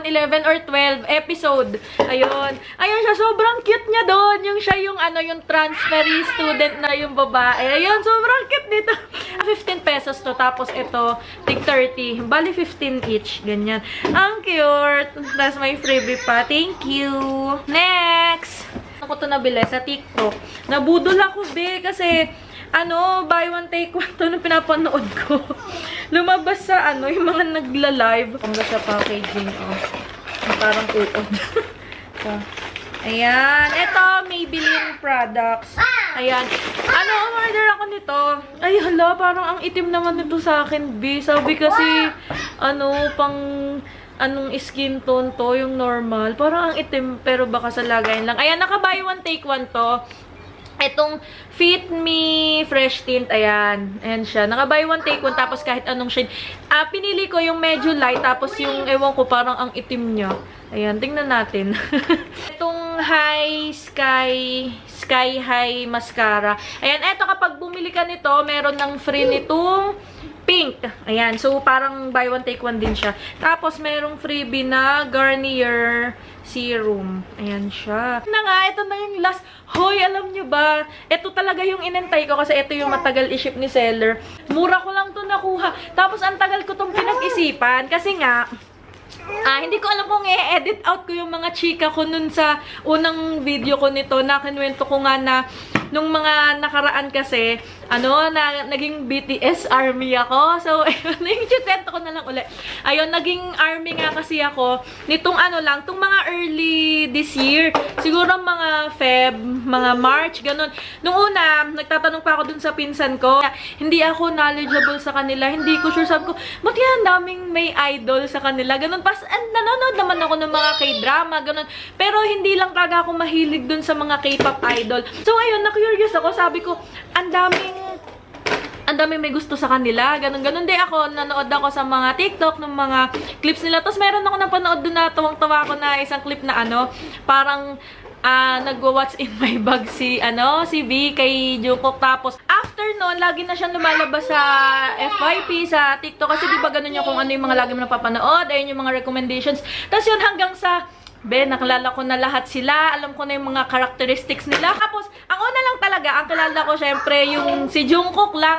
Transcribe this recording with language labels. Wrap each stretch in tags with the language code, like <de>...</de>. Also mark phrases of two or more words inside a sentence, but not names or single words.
<tl>11 or 12 episode. Ayun. Ayun siya. Sobrang cute niya doon. Yung siya yung ano, yung transferee student na yung babae. Ayun. Sobrang cute nito. 15 pesos to. Tapos ito, tig 30. Bali 15 each. Ganyan. Ang cute.</tl> <en>That's my freebie pa. Thank you.</en> <tl>Next. Ako to nabili sa TikTok. Nabudol ako, be, kasi ano,</tl> <en>buy one take one</en> <tl>to nung pinapanood ko. Lumabas sa ano, yung mga nagla-live. Hanggang sa packaging, oh. Parang uod. So, ayan. Ito, Maybelline products. Ayan. Ano, order ako nito. Ay, hala, parang ang itim naman nito sa akin, be. Sabi kasi, ano, pang anong skin tone to, yung normal. Parang ang itim, pero baka sa lagayan lang. Ayan, naka-</tl> <en>buy one, take one</en> <tl>to. Itong Fit Me Fresh Tint, ayan. Ayan siya. Naka-</tl> <en>buy one, take one,</en> <tl>tapos kahit anong shade. Pinili ko yung medyo light, tapos yung, ewan ko, parang ang itim niya. Ayan, tingnan natin. Itong Sky High Mascara. Ayan, eto kapag bumili ka nito, meron ng free nitong pink. Ayan. So, parang buy one, take one din siya. Tapos, merong freebie na Garnier Serum. Ayan siya. Na nga, ito na yung last. Hoy, alam nyo ba? Ito talaga yung inantay ko kasi ito yung matagal i-ship ni seller. Mura ko lang to nakuha. Tapos, ang tagal ko tong pinag-isipan. Kasi nga, hindi ko alam kung i-edit out ko yung mga chika ko nun sa unang video ko nito. Nakinwento ko nga na nung mga nakaraan kasi, naging BTS army ako. So, ayun, yung chikwento ko na lang ulit. Ayun, naging army nga kasi ako nitong tong mga</tl> <en>early this year.</en> <tl>Siguro mga Feb, mga March, ganun. Nung una, nagtatanong pa ako dun sa pinsan ko. Hindi ako knowledgeable sa kanila. Hindi ko sure. Sabi ko, ba't yan daming may idol sa kanila? Ganun. Pas, nanonood naman ako ng mga K-drama, ganun. Pero hindi lang talaga ako mahilig dun sa mga K-pop idol. So, ayun, na-curious ako. Sabi ko, ang daming may gusto sa kanila. Ganun din ako. Nanood ako sa mga TikTok ng mga clips nila. Tapos meron ako napanood doon na tuwang-tawa ko na isang clip na parang nagwa-</tl> <en>what's in my bag</en> <tl>si V kay Jungkook. Tapos after nun, lagi na siyang lumalabas sa FYP, sa TikTok. Kasi di ba ganun yung kung ano yung mga lagi mo napapanood. Ayun yung mga recommendations. Tapos yun hanggang sa nakalala ko na lahat sila. Alam ko na yung mga characteristics nila. Tapos, ang una lang talaga, ang kilala ko syempre yung si Jungkook lang.</tl>